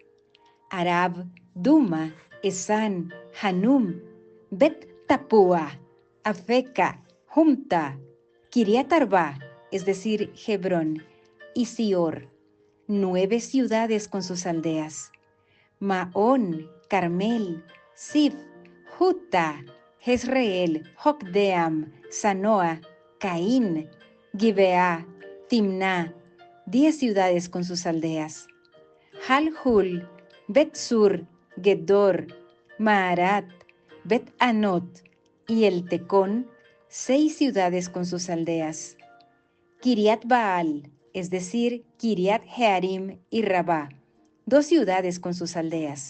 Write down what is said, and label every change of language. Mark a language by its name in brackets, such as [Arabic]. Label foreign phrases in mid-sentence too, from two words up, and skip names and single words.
[Spanish] Arab, Duma, Esán, Hanum, Bet Tapua, Afeca, Humta, Kiriat Arba, es decir, Hebrón, y Sior, 9 ciudades con sus aldeas. Maón, Carmel, Sif, Juta, Jezreel, Jokdeam, Sanoa, Caín, Gibeá, Timná, 10 ciudades con sus aldeas. Halhul, Bet-Sur, Gedor, Maarat, Bet-Anot y el Tecón, 6 ciudades con sus aldeas. Kiriat Baal, es decir, Kiriat Jearim y Rabá, 2 ciudades con sus aldeas.